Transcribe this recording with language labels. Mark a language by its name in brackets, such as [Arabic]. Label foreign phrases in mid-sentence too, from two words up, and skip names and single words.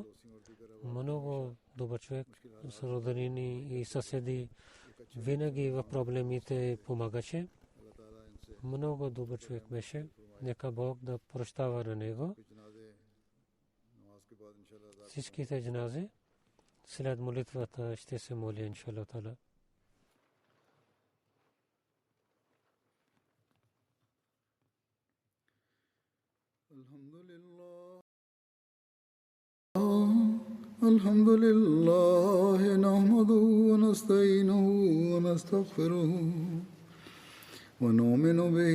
[Bulgarian] Много добър човек, с роднини и съседи, винаги в проблемите помагаше. Много добър човек беше. Нека Бог да прощава на него. Всичките джанази след молитвата ще се моля, [Arabic] إن شاء الله تعالى. الحمد لله نحمده ونستعينه ونستغفره ونؤمن به